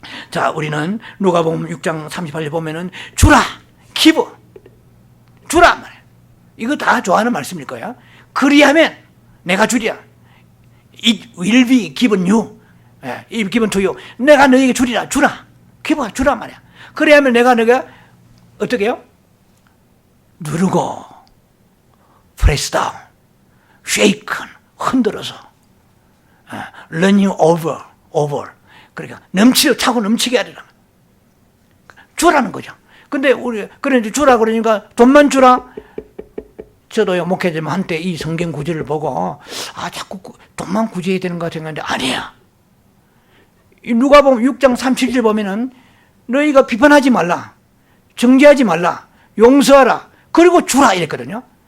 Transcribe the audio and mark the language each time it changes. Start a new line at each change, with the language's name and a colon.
Korean: 자, 우리는 누가복음 6장 38절 보면은 주라, give, 주라 말이에요. 이거 다 좋아하는 말씀일 거야. 그리하면 내가 주리라.
English: It will be given you. given to you.
Korean: 내가 너에게 주리라. 주라. give, 주라 말이야. 그리하면 내가 너가 어떻게 해요? 누르고
English: press down, shaken,
Korean: 흔들어서
English: running over.
Korean: 그러니까 차고 넘치게 하리라. 주라는 거죠. 근데 우리 그런데 주라 그러니까 돈만 주라. 저도요 목회자면 한때 이 성경 구절을 보고 자꾸 돈만 구제해야 되는 것 생각했는데 아니야. 누가복음 6장 37절 보면은 너희가 비판하지 말라, 정죄하지 말라, 용서하라, 그리고 주라 이랬거든요.